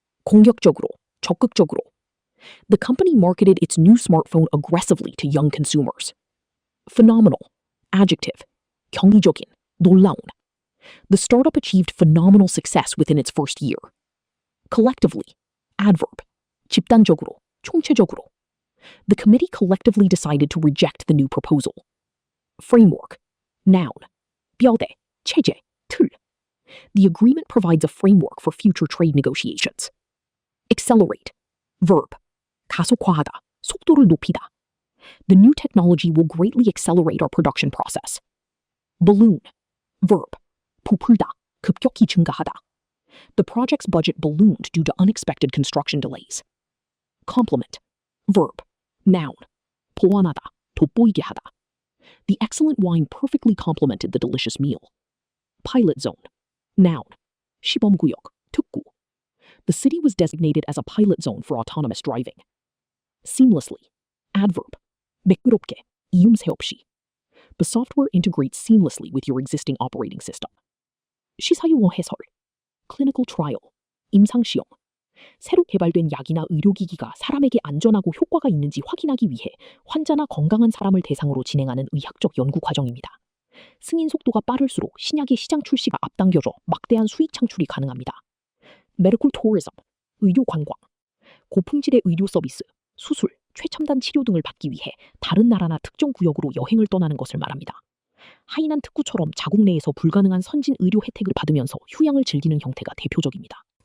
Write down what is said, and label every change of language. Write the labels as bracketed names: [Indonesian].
[Korean] 공격적으로, 적극적으로. [English] The company marketed its new smartphone aggressively to young consumers. Phenomenal. Adjective. [Korean] 경이적인, 놀라운. [English] The startup achieved phenomenal success within its first year. Collectively. Adverb. [Korean] 집단적으로, 총체적으로. [English] The committee collectively decided to reject the new proposal. Framework. Noun. [Korean] 뼈대, 체제, 틀. [English] The agreement provides a framework for future trade negotiations. Accelerate. Verb. [Korean] 가속화하다, 속도를 높이다. [English] The new technology will greatly accelerate our production process. Balloon. Verb. [Korean] 부풀다, 급격히 증가하다. [English] The project's budget ballooned due to unexpected construction delays. Complement. Verb. Noun. [Korean] 보완하다, 돋보이게 하다. [English] The excellent wine perfectly complemented the delicious meal. Pilot zone. Noun. [Korean] 시범구역, 특구. [English] The city was designated as a pilot zone for autonomous driving. Seamlessly. Adverb. [Korean] 매끄럽게, 이음새 없이. [English] The software integrates seamlessly with your existing operating system. [Korean] 시사용어 해설. [English] Clinical trial. [Korean] 임상시험. 새로 개발된 약이나 의료기기가 사람에게 안전하고 효과가 있는지 확인하기 위해 환자나 건강한 사람을 대상으로 진행하는 의학적 연구 과정입니다. 승인 속도가 빠를수록 신약의 시장 출시가 앞당겨져 막대한 수익 창출이 가능합니다. [English] Medical tourism, [Korean] 의료 관광. 고품질의 의료 서비스, 수술, 최첨단 치료 등을 받기 위해 다른 나라나 특정 구역으로 여행을 떠나는 것을 말합니다. 하이난 특구처럼 자국 내에서 불가능한 선진 의료 혜택을 받으면서 휴양을 즐기는 형태가 대표적입니다.